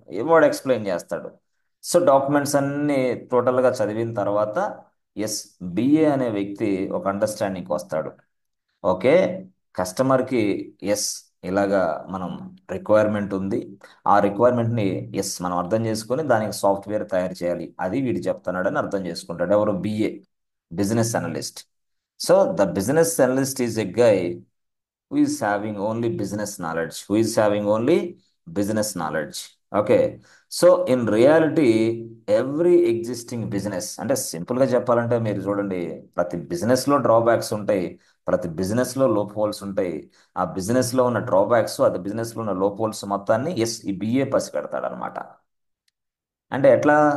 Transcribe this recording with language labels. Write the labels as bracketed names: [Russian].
[Telugu] వాడు ఎక్స్ప్లెయిన్ చేస్తాడు. So documents అన్ని టోటల్గా చదివిన తర్వాత ఎస్, బిఏ అనే వ్యక్తి ఒక అండర్స్టాండింగ్కి వస్తాడు. ఓకే, కస్టమర్కి ఎస్, ఇలాగా మనం రిక్వైర్మెంట్ ఉంది, ఆ రిక్వైర్మెంట్ని ఎస్ మనం అర్థం చేసుకొని దానికి సాఫ్ట్వేర్ తయారు చేయాలి, అది వీడు చెప్తున్నాడని అర్థం చేసుకుంటాడు. ఎవరు? BA, business analyst. [English] So the business analyst is a guy who is having only business knowledge, who is having only business knowledge. [Telugu] Okay, [English] so in reality every existing business, [Telugu] అంటే సింపుల్గా చెప్పాలంటే మీరు చూడండి, ప్రతి బిజినెస్లో డ్రాబ్యాక్స్ ఉంటాయి, ప్రతి బిజినెస్లో లోప్ హోల్స్ ఉంటాయి. ఆ బిజినెస్లో ఉన్న డ్రాబ్యాక్స్, అది బిజినెస్లో ఉన్న లోప్ హోల్స్ మొత్తాన్ని ఎస్ ఈ బిఏ పసిగడతాడు అనమాట. అంటే ఎట్లా?